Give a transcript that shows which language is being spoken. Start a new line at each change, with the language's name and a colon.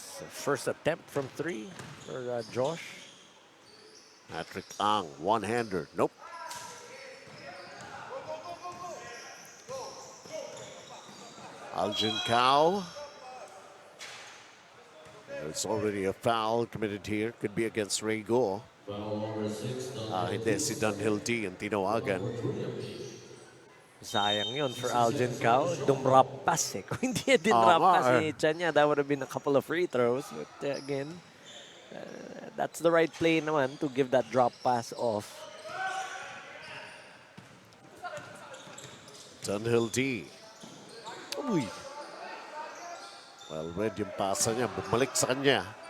English: First attempt from three for Josh. Patrick Ang, one-hander, nope. Aljin Cao. There's already a foul committed here. Could be against Ray Go.
Filipino: Hindi, si Dunhill D ang tinawagan. Sayang yun for Algin Cao. Dumrap pass eh. Kung hindi dinrap pass ni Chanya,
English: that would have been a couple of free throws. But again, that's the right play
Filipino: naman
English: to give that drop pass off.
Filipino: Dunhill D. Uy.
English: Well read
Filipino: yung pasa niya. Bumalik sa kanya.